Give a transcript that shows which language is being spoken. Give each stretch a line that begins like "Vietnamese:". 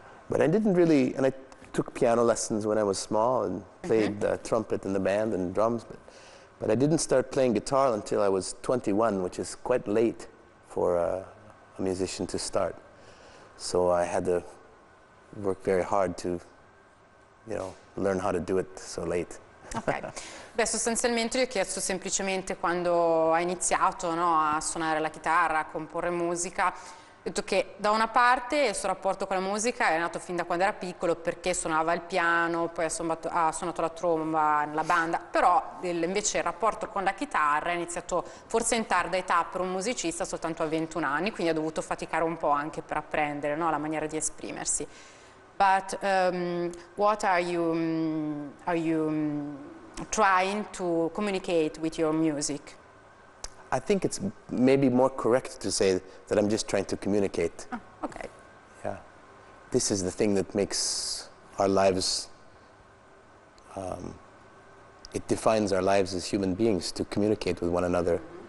English: But I didn't really, and I took piano lessons when I was small and played trumpet in the band and drums, but I didn't start playing guitar until I was 21, which is quite late for a musician to start. So I had to work very hard to, you know, learn how to do it so late.
Italian: Ok, beh, sostanzialmente io ho chiesto semplicemente quando hai iniziato, no, a suonare la chitarra, a comporre musica. Ho detto che da una parte il suo rapporto con la musica è nato fin da quando era piccolo, perché suonava il piano, poi ha suonato la tromba nella banda, però invece il rapporto con la chitarra è iniziato forse in tarda età per un musicista, soltanto a 21 anni, quindi ha dovuto faticare un po' anche per apprendere, no, la maniera di esprimersi.
English: But what are you trying to communicate with your music? I think it's maybe more correct to say that I'm just trying to communicate. Oh, okay. Yeah. This is the thing that makes our lives, it defines our lives as human beings, to communicate with one another.